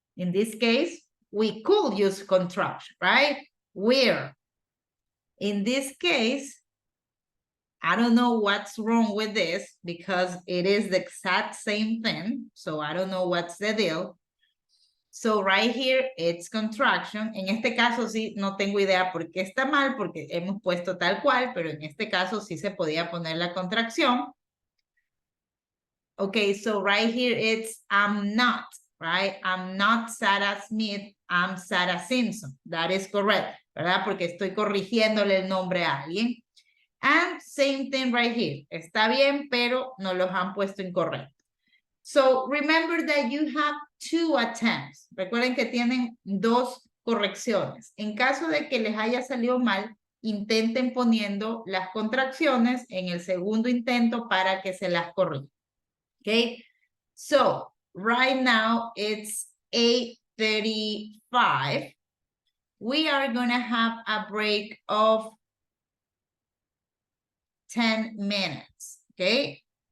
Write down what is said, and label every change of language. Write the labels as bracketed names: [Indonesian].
[English] In this case, we could use contraction, right? Where? In this case, I don't know what's wrong with this because it is the exact same thing. So I don't know what's the deal. So right here, it's contraction. [Spanish] En este caso sí, no tengo idea por qué está mal, porque hemos puesto tal cual, pero en este caso sí se podía poner la contracción. [English] Okay, so right here, it's I'm not, right? I'm not Sarah Smith, I'm Sarah Simpson. That is correct, [Spanish] ¿verdad? Porque estoy corrigiéndole el nombre a alguien. [English] And same thing right here. [Spanish] Está bien, pero nos los han puesto incorrecto. [English] So remember that you have 2 attempts. [Spanish] Recuerden que tienen 2 correcciones. En caso de que les haya salido mal, intenten poniendo las contracciones en el segundo intento para que se las corrija. [English] Okay? So right now it's 8 12:35, we are gonna have a break of 10 minutes, okay?